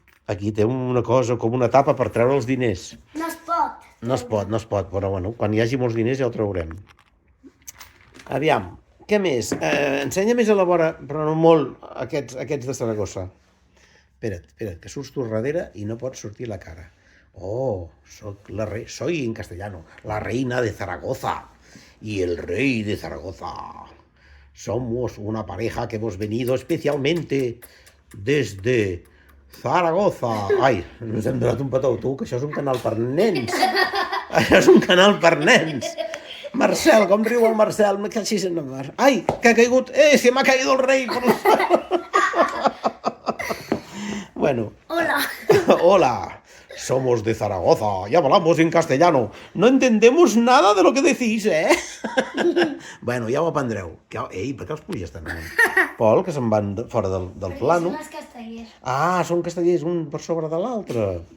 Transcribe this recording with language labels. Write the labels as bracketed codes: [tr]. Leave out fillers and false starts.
[ca] Aquí té una cosa, com una tapa per treure els diners. No es pot. No es pot, però bueno, quan hi hagi molts diners ja ho traurem. Aviam, què més? Ensenya més a la vora, però no molt, aquests de Saragossa. Espera't, que surts tu darrere i no pots sortir la cara. [es] Oh, soy en castellano, la reina de Zaragoza y el rey de Zaragoza. Somos una pareja que hemos venido especialmente desde Zaragoza. [ca] Ai, ens hem donat un petó, tu, que això és un canal per nens. Això és un canal per nens. Marcel, com riu el Marcel? Ai, que ha caigut. [es] Se m'ha caído el rei. [ca] Bueno. Hola. [es] Somos de Zaragoza y hablamos en castellano. No entendemos nada de lo que decís, ¿eh? [ca] Bueno, ja ho aprendreu. Ei, per què els puges tant? Pol, que se'n van fora del plano. Són els castellers. Ah, són castellers un per sobre de l'altre.